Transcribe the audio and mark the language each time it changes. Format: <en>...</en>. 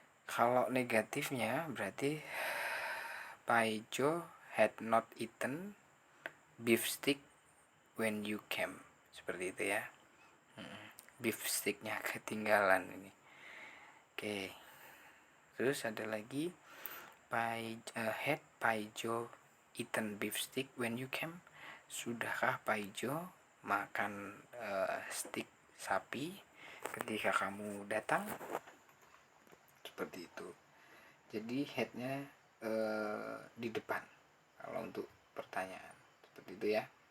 <id>Kalau negatifnya berarti</id> <en>Paijo had not eaten beef steak when you came,</en> <id>seperti itu ya. Beef steaknya ketinggalan ini. Oke. Terus ada lagi,</id> <en>had Paijo eaten beef steak when you came?</en> <id>Sudahkah Paijo makan steak sapi ketika kamu datang? Seperti itu. Jadi headnya di depan kalau untuk pertanyaan seperti itu ya.</id>